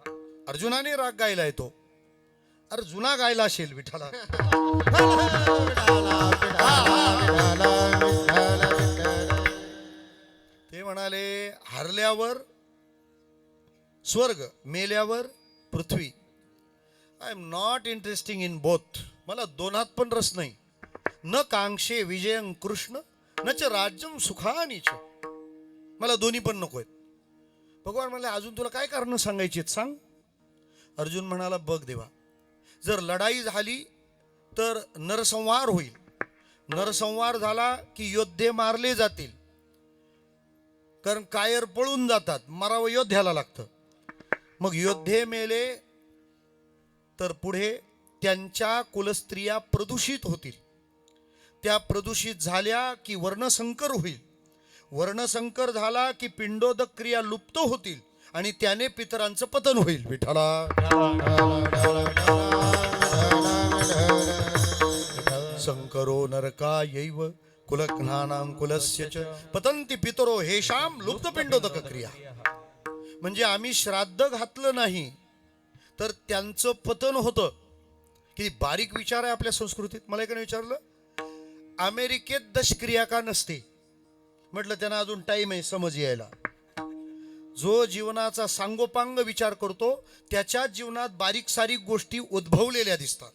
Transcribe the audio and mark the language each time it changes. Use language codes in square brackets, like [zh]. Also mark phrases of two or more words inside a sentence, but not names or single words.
[mr] अर्जुनाने राग गायलाय तो. अरे जुना गायला असेल विठाला. ते म्हणाले हरल्यावर स्वर्ग, मेल्यावर पृथ्वी. [en] I am not interesting in both. [mr] मला दोनात पण रस नाही. [sa] न कांक्षे विजयं कृष्ण न च राज्यम सुखानीच. [mr] मला दोन्ही पण नको आहेत. भगवान म्हणाले अजून तुला काय कारण सांगायची आहेत सांग. अर्जुन म्हणाला बघ देवा, जर लढाई झाली तर नरसंहार होईल. नरसंहार झाला की योद्धे मारले जातील, कारण कायर पळून जातात. मरावं योद्ध्याला लागतं. मग योद्धे मेले तर पुढे त्यांच्या कुलस्त्रिया प्रदूषित होतील. त्या प्रदूषित झाल्या की वर्णसंकर होईल. वर्णसंकर झाला की पिंडोदक क्रिया लुप्त होतील आणि त्याने पितरांचं पतन होईल. [sa] विठाला संकरो नरका यैव कुलघ्नानां कुलस्य च पतंती पितरो हेषाम लुप्त पिंडोदक क्रिया. [mr] म्हणजे आम्ही श्राद्ध घातलं नाही तर त्यांचं पतन होतं. किती बारीक विचार आहे आपल्या संस्कृतीत. मला एकाने विचारलं अमेरिकेत दशक्रिया का नसते. म्हटलं त्यांना अजून टाइम आहे समज यायला. जो जीवनाचा सांगोपांग विचार करतो त्याच्या जीवनात बारीक सारीक गोष्टी उद्भवलेल्या दिसतात.